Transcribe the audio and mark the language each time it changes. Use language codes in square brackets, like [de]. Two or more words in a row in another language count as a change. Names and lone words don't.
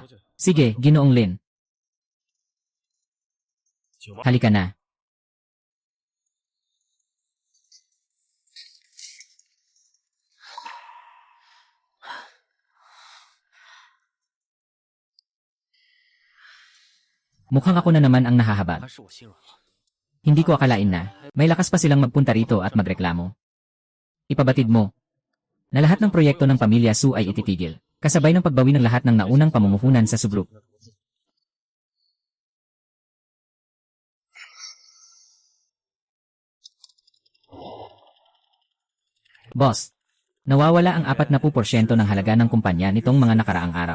[tl] Sige, Ginoong Lin. Halika na. Mukhang ako na naman ang nahahabag. [zh] 还是我心软了。 [tl] Hindi ko akalain na may lakas pa silang magpunta rito at magreklamo. Ipabatid mo na lahat ng proyekto ng pamilya Su ay ititigil, kasabay ng pagbawi ng lahat ng naunang pamumuhunan sa subgroup. Boss, nawawala ang 40% ng halaga ng kumpanya nitong mga nakaraang araw.